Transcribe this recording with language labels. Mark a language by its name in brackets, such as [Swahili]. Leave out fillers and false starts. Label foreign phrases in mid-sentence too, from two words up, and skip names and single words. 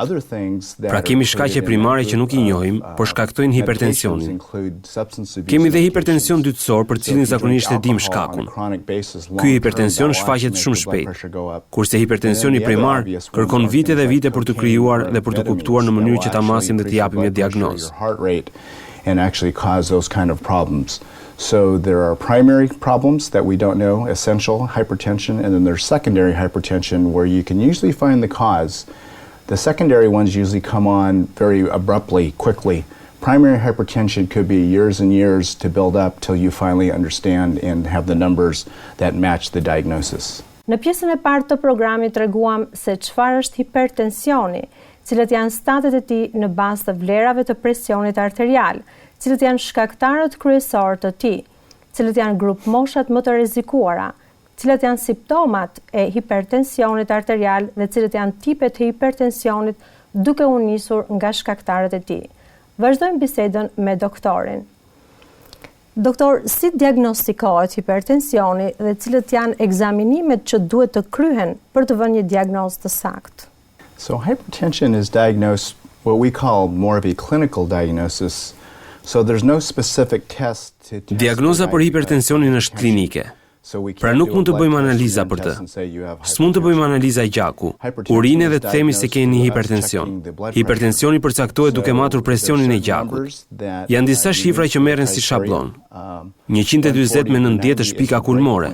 [Albanian] Pra kemi shkaqe primare që nuk i njohim, por shkaktojnë hipertensionin. Kemi dhe hipertension dytësor për cilin zakonisht e dim shkakun. Ky hipertension shfaqet shumë shpejt, kurse hipertensioni primar kërkon vite dhe vite për të krijuar dhe për të kuptuar në mënyrë që ta masim dhe të japim një diagnozë. [English] And actually cause those kind of problems. So there are primary problems that we don't know, essential hypertension, and then there's secondary hypertension where you can usually find the cause. The secondary ones usually come on very abruptly, quickly. Primary hypertension could be years and years to build up till you finally understand and have the numbers that match the diagnosis. [Albanian] Në pjesën e parë të programit treguam se çfarë është hipertensioni, cilët janë statet e tij në bazë të vlerave të presionit arterial, cilët janë shkaktarët kryesor të tij, cilët janë grup moshat më të rrezikuara, cilët janë simptomat e hipertensionit arterial dhe cilët janë tipet e hipertensionit duke u nisur nga shkaktarët e tij. Vazhdojmë bisedën me doktorin. Doktor, si diagnostikohet hipertensioni dhe cilët janë ekzaminimet që duhet të kryhen për të vënë një diagnozë të saktë? [English] So hypertension is diagnosed what we call more of a clinical diagnosis. So there's no specific test to test. [Albanian] Diagnoza për hipertensionin është klinike. Pra nuk mund të bëjmë analiza për të. S'mund të bëjmë analiza e gjaku, urine dhe të themi se keni hipertension. Hipertensioni përcaktohet duke matur presionin e gjakut. Janë disa shifra që merren si shablon. 140 me 90 është pika kulmore.